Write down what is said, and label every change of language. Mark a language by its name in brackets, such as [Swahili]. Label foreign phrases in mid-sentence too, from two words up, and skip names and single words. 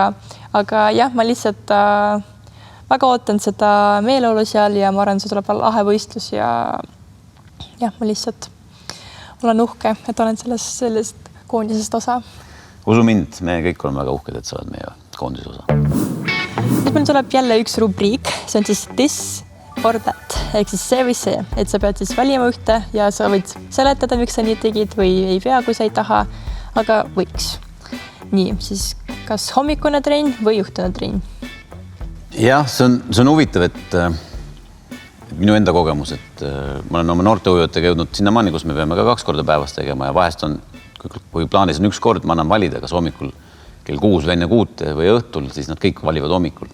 [Estonian] Aga jah, ma lihtsalt väga ootan seda meeleolu seal ja ma arvan, see tuleb lahe võistlus ja jah, ma lihtsalt olen uhke, et olen sellest koondisest osa. Usu mind, me kõik oleme väga uhked, et sa oled meie koondise osa. Siis meil tuleb jälle üks rubriik, see on siis [English] this or that, [Estonian] ehk siis see või see, et sa pead siis valima ühte ja sa võid seletada, miks sa nii tegid või ei pea, kui sa ei taha, aga võiks. Nii, siis kas hommikune trenn või õhtune trenn? jah, see on huvitav, et minu enda kogemus, et ma olen oma noorteujujatega jõudnud sinnamaani, kus me peame ka 2 korda päevas tegema ja vahest on, kui plaanis on 1 kord, ma annan valida, kas hommikul kell 6 või enne 6 või õhtul, siis nad kõik valivad hommikul.